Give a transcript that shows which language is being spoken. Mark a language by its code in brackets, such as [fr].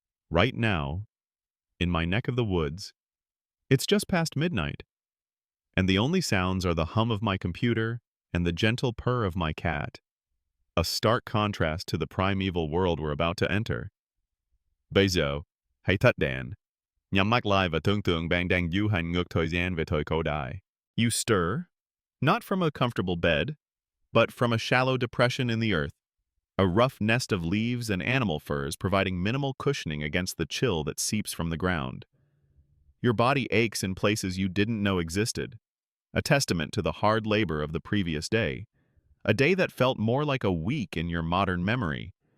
[en] Right now, in my neck of the woods, it's just past midnight, and the only sounds are the hum of my computer and the gentle purr of my cat, a stark contrast to the primeval world we're about to enter. [vi] Bây giờ, hãy tắt đèn. Nhắm mắt lại và tưởng tượng bạn đang du hành ngược thời gian về thời cổ đại. [en] You stir, not from a comfortable bed, but from a shallow depression in the earth, a rough nest of leaves and animal furs providing minimal cushioning against the chill that seeps from the ground. Your body aches in places you didn't know existed, a testament to the hard labor of the previous day, a day that felt more like a week in your modern memory.